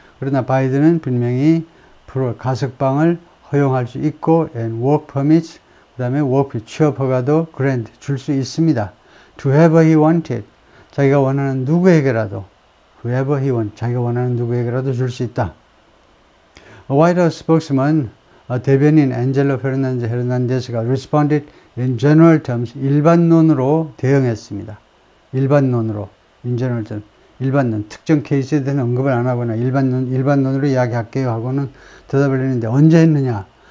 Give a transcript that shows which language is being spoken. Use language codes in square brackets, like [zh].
[ko] 그러나 바이든은 분명히 가석방을 허용할 수 있고, [en] and work permits, [ko] 그 다음에 취업 허가도 grant, 줄 수 있습니다. [en] To whoever he wanted. [ko] 자기가 원하는 누구에게라도, [en] whoever he want, [ko] 자기가 원하는 누구에게라도 줄 수 있다. [en] A White House spokesman, [ko] 대변인 앤젤로 헤르난데스가 [en] responded in general terms, [ko] 일반론으로 대응했습니다. 일반론으로, [en] in general terms, [ko] 일반론, 특정 케이스에 대한 언급을 안 하거나 일반론으로 이야기할게요 하고는 대답을 했는데 언제 했느냐?